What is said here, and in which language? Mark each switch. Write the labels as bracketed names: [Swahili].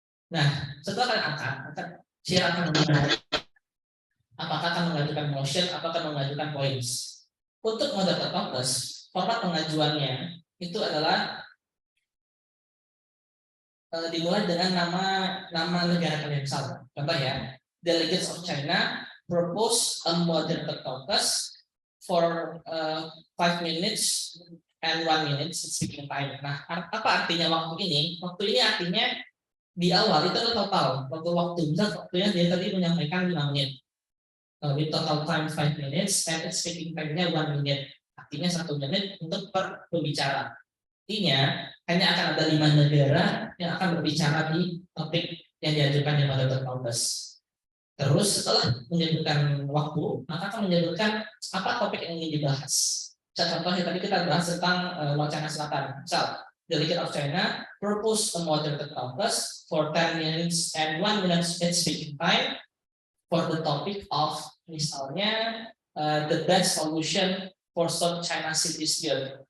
[Indonesian] Nah, setelah kalian angkat chair akan menilai apakah akan mengajukan motion atau akan mengajukan points. Untuk moderated caucus, format pengajuannya itu adalah dimulai dengan nama negara kalian. Misal, contoh ya, [English] delegates of China propose a moderated caucus for 5 minutes and 1 minute speaking time. [Indonesian] Nah, apa artinya waktu ini? Waktu ini artinya di awal itu adalah total waktu. Misal waktunya dia tadi menyampaikan 5 menit. [English] With total time 5 minutes and speaking time-nya 1 minute. [Indonesian] Artinya 1 menit untuk per pembicara. Artinya hanya akan ada 5 negara yang akan berbicara di topik yang diajukan di moderated caucus. Terus setelah menyebutkan waktu, maka akan menyebutkan apa topik yang ingin dibahas. Contohnya tadi kita bahas tentang Laut Cina Selatan. [English] Misal, Delegate of China propose a moderated caucus for 10 minutes and 1 minute speaking time for the topic of [Indonesian] misalnya [English] the best solution for South China Sea dispute.